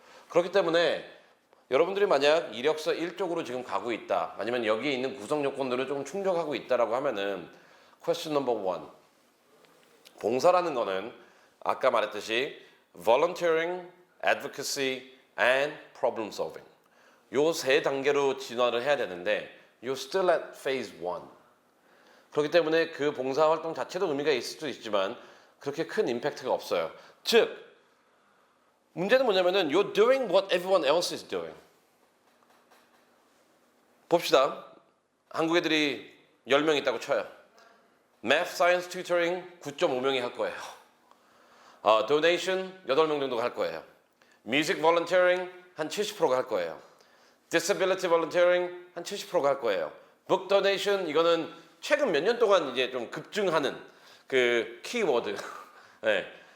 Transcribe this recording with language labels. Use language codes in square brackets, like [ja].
[ko] 그렇기 때문에 여러분들이 만약 이력서 1쪽으로 지금 가고 있다, 아니면 여기에 있는 구성 요건들을 조금 충족하고 있다라고 하면은 [en] question number 1, [ko] 봉사라는 거는 아까 말했듯이 [en] volunteering, advocacy, and problem solving, [ko] 요 3단계로 진화를 해야 되는데 [en] you're still at phase 1. [ko] 그렇기 때문에 그 봉사활동 자체도 의미가 있을 수도 있지만 그렇게 큰 임팩트가 없어요. 즉 문제는 뭐냐면은 [en] you're doing what everyone else is doing. [ko] 봅시다. 한국 애들이 10명 있다고 쳐요. Math Science Tutoring 9.5명이 할 거예요. Donation 8명 정도가 할 거예요. Music Volunteering 한 70%가 할 거예요. Disability Volunteering 한 70%가 할 거예요. Book Donation 이거는 최근 몇 년 동안 이제 좀 급증하는 그 키워드. 네.